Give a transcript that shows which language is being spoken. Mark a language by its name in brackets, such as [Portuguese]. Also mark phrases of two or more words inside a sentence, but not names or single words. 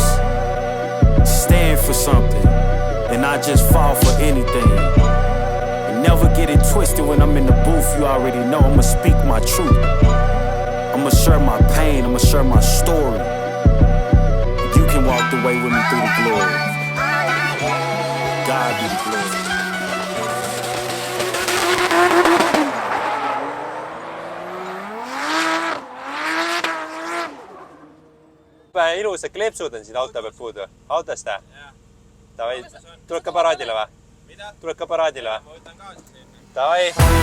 [English] Stand for something and not just fall for anything. And never get it twisted when I'm in the booth. You already know I'ma speak my truth. I'ma share my pain, I'ma share my story. You can walk the way with me through the glory. God be the glory. [Estonian] Ilusad kleepsud on siin auto peal puudu. Autost või? Davai, tuled ka paraadile või? Mida? Tuled ka paraadile või? Ma võtan kaasa siin. Davai.